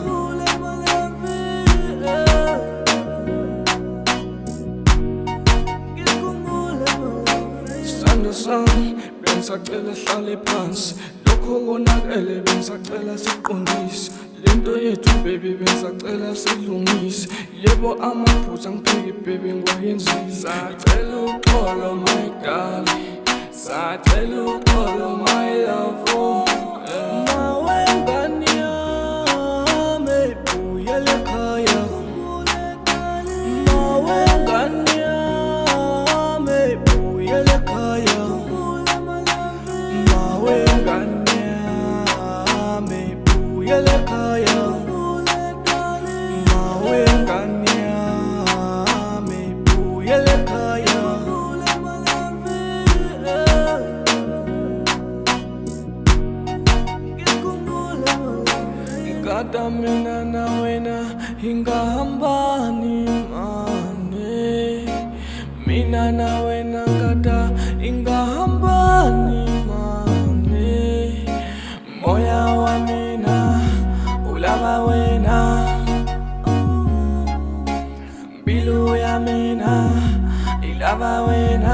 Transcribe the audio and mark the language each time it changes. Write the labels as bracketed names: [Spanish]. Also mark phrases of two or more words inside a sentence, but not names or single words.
[Zulu] Sami bengisacela hlale phansi lokho konakele bengisacela siqondise lento yethu baby bengisacela silungise yebo amaphutha ngiphike baby ngiwayenzile sacela uxolo [English] my darling [Zulu] sacela uxolo [English] my love [Zulu] mawe ngani yami buyele ekhaya mawe ngani yami buyele ekhaya mawe ngani yami buyele ekhaya mawe ngani yami buyele ekhaya. [Tsonga] Ngikada mina na wena ingahambani mane mina na wena ngada ingahambani mane moya wa mina ulava wena mbilu ya mina ilava wena.